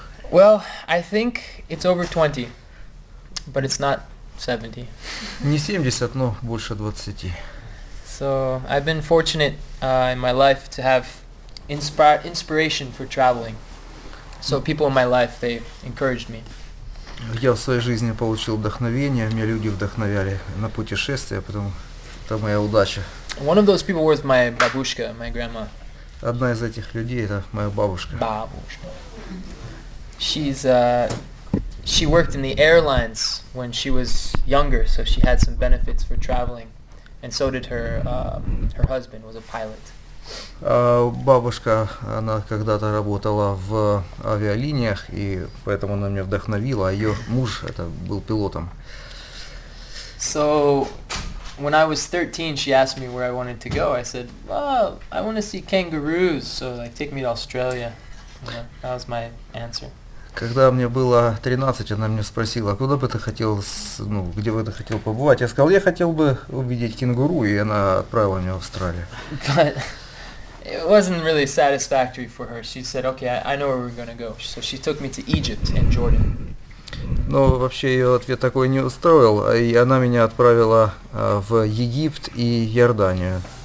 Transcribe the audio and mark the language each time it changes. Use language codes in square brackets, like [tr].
[en] Well, I think it's over 20, but it's not 70. [ru] Не 70, но больше 20. [en] So I've been fortunate in my life to have inspiration for traveling. So people in my life, they encouraged me. [ru] Я в своей жизни получил вдохновение, меня люди вдохновяли на путешествия, потому это моя удача. [en] One of those people was my babushka, my grandma. [ru] Одна из этих людей это моя бабушка. Babushka. [en] She worked in the airlines when she was younger, so she had some benefits for traveling, and so did her husband was a pilot. [ru] Бабушка, она когда-то работала в авиалиниях, и поэтому она меня вдохновила, а ее муж это был пилотом. [en] So when I was 13, she asked me where I wanted to go. I said, "Well, I want to see kangaroos, so like take me to Australia." That was my answer. [ru] Когда мне было 13, она меня спросила, куда бы ты хотел, где бы ты хотел побывать? Я сказал, я хотел бы увидеть кенгуру, и она отправила меня в Австралию. [en] But it wasn't really satisfactory for her. She said, okay, I know where we're going to go. So she took me to Egypt and Jordan. [ru] Но вообще ее ответ такой не устроил, и она меня отправила в Египет и Иорданию.